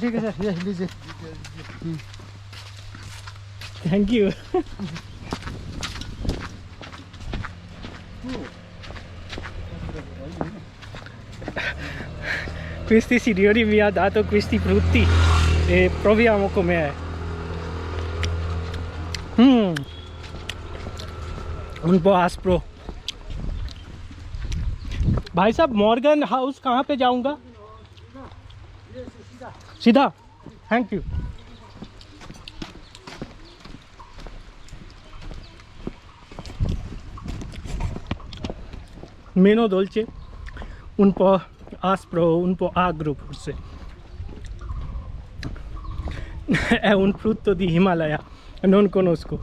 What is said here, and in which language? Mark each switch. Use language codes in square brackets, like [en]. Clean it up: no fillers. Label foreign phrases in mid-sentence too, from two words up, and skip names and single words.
[hi] ठीक है सर, ये लीजिए। [en] Thank you. [it] Questi signori mi ha dato questi frutti e proviamo com'è. Un po' aspro। [hi] भाई साहब, मॉर्गन हाउस कहाँ पे जाऊंगा? [en] सीधा, Thank you. [it] Meno dolce, un po' aspro, un po' agro forse. È un frutto di Himalaya, non conosco.